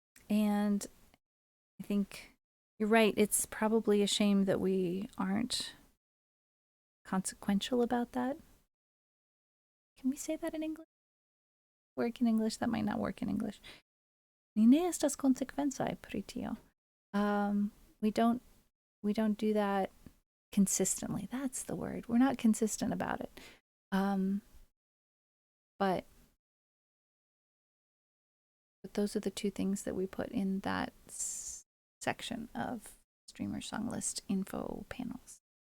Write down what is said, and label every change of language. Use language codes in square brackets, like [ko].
[en] And I think you're right. It's probably a shame that we aren't consequential about that. Can we say that in English? Work in English? That might not work in English. [eo] Ni ne estas konsekvencaj pri tio. [en] We don't do that consistently. That's the word. We're not consistent about it. But those are the two things that we put in that section of Streamer Song List info panels.